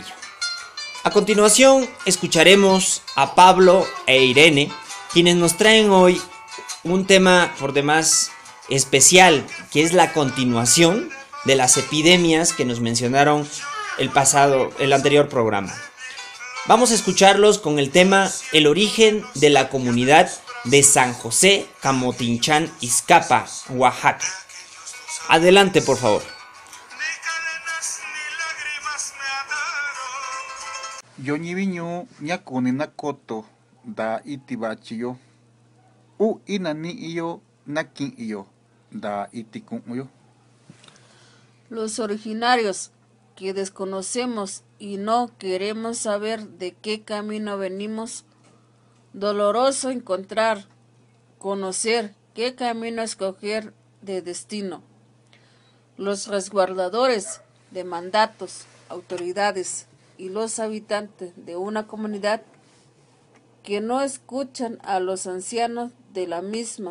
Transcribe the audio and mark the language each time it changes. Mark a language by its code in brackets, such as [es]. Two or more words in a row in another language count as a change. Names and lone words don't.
[es] A continuación escucharemos a Pablo e Irene, quienes nos traen hoy un tema por demás especial, que es la continuación de las epidemias que nos mencionaron el anterior programa. Vamos a escucharlos con el tema El origen de la comunidad de San José Camotinchán, Ixcapa, Oaxaca. Adelante, por favor. [mix] Yoñiviño ñakuni nakoto da itibachiyo. U inani iyo nakin iyo da itikun. [es] Los originarios que desconocemos y no queremos saber de qué camino venimos, doloroso encontrar, conocer qué camino escoger de destino. Los resguardadores de mandatos, autoridades y los habitantes de una comunidad que no escuchan a los ancianos de la misma.